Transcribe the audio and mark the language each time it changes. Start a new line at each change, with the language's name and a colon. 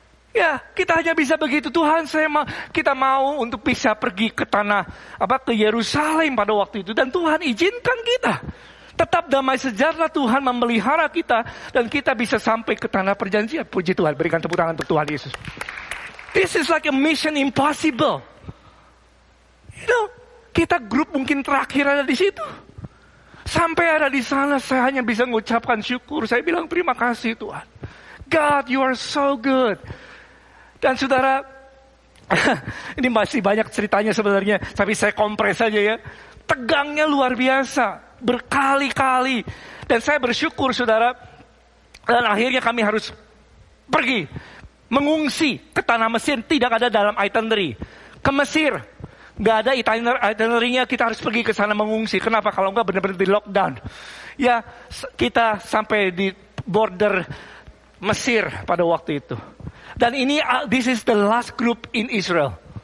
Indonesian: Ya, kita hanya bisa begitu. Tuhan, kita mau untuk bisa pergi ke ke Yerusalem pada waktu itu, dan Tuhan izinkan kita. Tetap damai sejahtera, Tuhan memelihara kita dan kita bisa sampai ke Tanah Perjanjian. Puji Tuhan, berikan tepuk tangan untuk Tuhan Yesus.
English: This is like a mission impossible.
Indonesian: Kita grup mungkin terakhir ada di situ. Sampai ada di sana, saya hanya bisa mengucapkan syukur. Saya bilang terima kasih Tuhan.
English: God, you are so good.
Indonesian: Dan saudara, ini masih banyak ceritanya sebenarnya, tapi saya kompres saja ya. Tegangnya luar biasa, berkali-kali. Dan saya bersyukur saudara, dan akhirnya kami harus pergi, mengungsi ke tanah Mesir, tidak ada dalam itinerary. Ke Mesir, Nggak ada itinerary-nya, kita harus pergi ke sana mengungsi. Kenapa? Kalau nggak benar-benar di lockdown. Ya, kita sampai di border Mesir pada waktu itu. Dan ini,
English: this is the last group in Israel.